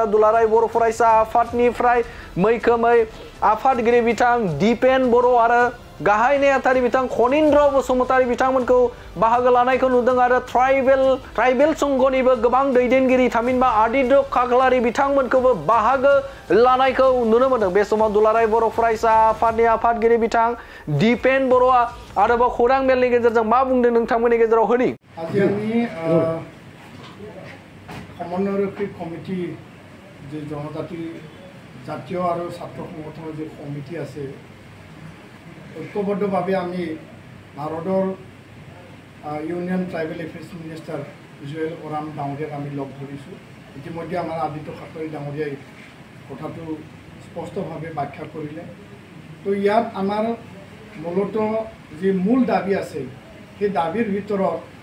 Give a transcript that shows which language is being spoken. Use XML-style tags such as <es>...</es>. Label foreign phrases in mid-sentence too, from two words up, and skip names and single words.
<brx>दुलाराय बर' फरायसा आफादनिफ्राय मैखोमै आफादगिरि बिथां दिपेन बर' आरो गाहाय नेहाथारि बिथां खनिन्द्र बसुमतारी बिथांमोनखौ बाहागो लानायखौ नुदों आरो ट्राइबेल संघनिबो गोबां दैदेनगिरि थामहिनबा आदित्य खाख्लारि बिथांमोनखौबो बाहागो लानायखौ नुनो मोनदों बे समाव दुलाराय बर' फरायसा आफादनि आफादगिरि बिथां दिपेन बर'आ आरोबाव खौरां मेलनि गेजेरजों मा बुंदों नोंथांमोननि गेजेराव होनि</brx> <as>সমন্বয় কমিটি যে জনজাতি জাতীয় আৰু ছাত্ৰ সংগঠনৰ যে কমিটি আছে ঐক্যবদ্ধভাৱে আমি ভাৰতৰ</as> <en>Union Tribal Affairs Minister</en> <as>জুৱেল ওৰাম ডাঙৰীয়াক আমি লগ ধৰিছোঁ ইতিমধ্যে আমাৰ আদিত্য খাটৰি ডাঙৰীয়াই কথাটো স্পষ্টভাৱে ব্যাখ্যা কৰিলে তো ইয়াত আমাৰ মূলতঃ যে মূল দাবী আছে সেই দাবীৰ ভিতৰত</as>